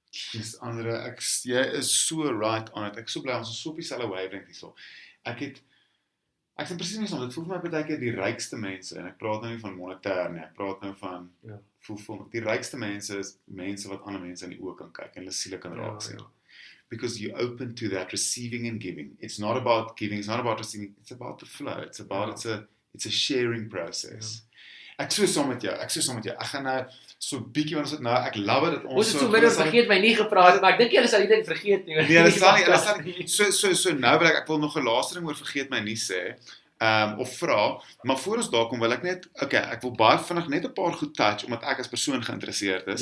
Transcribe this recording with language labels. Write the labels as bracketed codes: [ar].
[af] Dis Andre, jy is so right on it. Ek is so bly ons is so op dieselfde wavelength hierso. Ek sien presies nie dit voel vir my baie keer die rykste mense, en ek praat nou nie van monetêr nie, ek praat nou van voel die rykste mense is mense wat ander mense in die oë kan kyk en hulle siele kan raak sien. [en] Because you're open to that receiving and giving. It's not about giving, it's not about receiving, it's about the flow. It's a sharing process. [af] Ek so saam met jou. Ek gaan nou so bietjie want ons het nou, ek love dit ons het so min oor vergeet my nie gepraat het, maar ek dink julle sal dit vergeet nie. Nee, hulle sal nie. So nou wil ek wil nog 'n laaste ding oor vergeet my nie sê. Of vra, maar voor ons daar kom wil ek net, ek wil baie vinnig net 'n paar goed touch, omdat ek as persoon geïnteresseerd is.